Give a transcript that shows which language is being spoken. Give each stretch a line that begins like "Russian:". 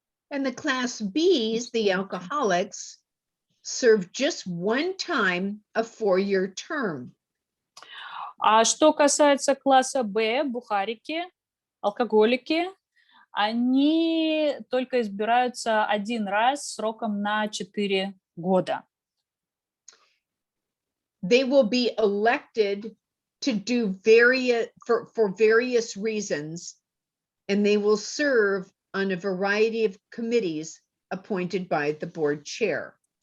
English: And the class Bs, the alcoholics, serve just one time a 4-year term.
Russian: А что касается класса Б, бухарики, алкоголики, они только избираются один раз сроком на 4 года.
English: They will be elected to do for various reasons, and they will serve on a variety of committees appointed by the board chair.